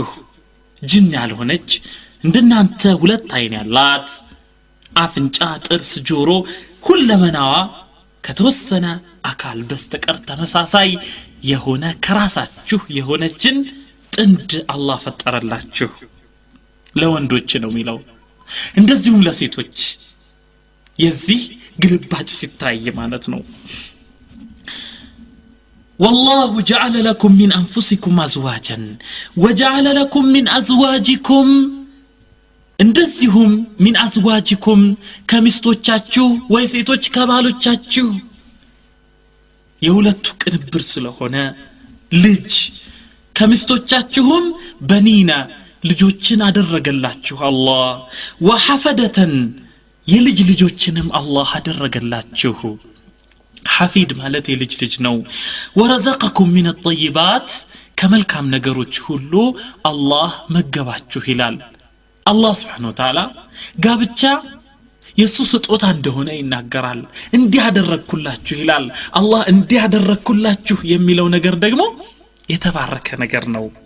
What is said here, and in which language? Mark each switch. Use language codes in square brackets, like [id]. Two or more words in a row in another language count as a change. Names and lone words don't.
[am] جن ያልሆነች እንደናንተ ሁለት አይን ያላት አፍንጫ ጥርስ ጆሮ ሁለመናዋ ከተወሰነ አካል በስተቀር ተመሳሳይ የሆነ ከራሳችሁ የሆነችን ጥንድ አላህ ፈጠረላችሁ ለወንዶች ነው የሚለው እንደዚሁም ለሴቶች የዚህ ግልባጭ ሲታይ ማለት ነው [ar] والله جعل لكم من أنفسكم أزواجا وجعل لكم من أزواجكم እንደዚሁም من أزواجكم [am] ከሚስቶቻችሁ ወይ ሴቶች ከባሎቻችሁ የሁለቱ ቅንብር ስለሆነ ልጅ ከሚስቶቻችሁም በኒና ልጆችን አደረገላችሁ አላህ ወሐፈደተን የልጅ ልጆችንም አላህ አደረገላችሁ حفيد ማለት የልጅ ልጅ ነው [ar] ورزقكم من الطيبات [am] ከመልካም ነገሮች ሁሉ አላህ መገባችሁ ይላል አላህ [ar] سبحانه وتعالى [am] ጋብቻ የሱ ስጦታ እንደሆነ ይናገራል እንዲህ አደረኩላችሁ ይላል አላህ እንዲህ አደረኩላችሁ የሚለው ነገር ደግሞ የተባረከ ነገር ነው